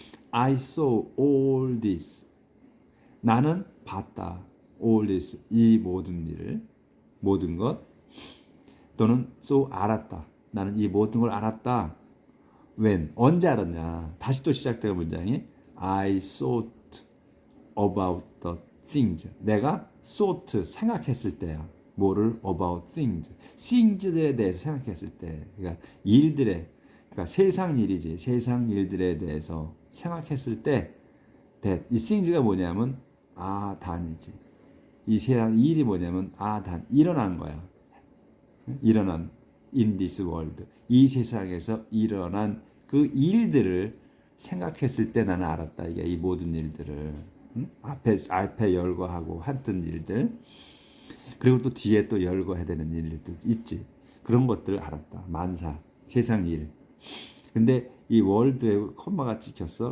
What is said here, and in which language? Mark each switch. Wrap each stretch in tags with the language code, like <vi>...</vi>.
<en>I saw all this.</en> <ko>나는 봤다.</ko> <en>All this.</en> <ko>이 모든 일을, 모든 것. 또는 so 알았다. 나는 이 모든 걸 알았다.</ko> <en>When?</en> <ko>언제 알았냐? 다시 또 시작되는 문장이</ko> <en>I thought about the things.</en> <ko>내가 thought 생각했을 때야. 뭐를?</ko> <en>About things.</en> <ko>things들에 대해서 생각했을 때. 그러니까 일들에, 그러니까 세상 일이지. 세상 일들에 대해서 생각했을 때 that. 이 things가 뭐냐면 단이지. 이 세상 일이 뭐냐면 단. 일어난 거야. 일어난</ko> <en>in this world.</en> <ko>이 세상에서 일어난 그 일들을 생각했을 때 나는 알았다. 이게 이 모든 일들을. 앞에 열거하고 했던 일들. 그리고 또 뒤에 또 열거해야 되는 일도 있지. 그런 것들을 알았다. 만사, 세상 일. 근데 이 월드에 콤마가 찍혔어.</ko>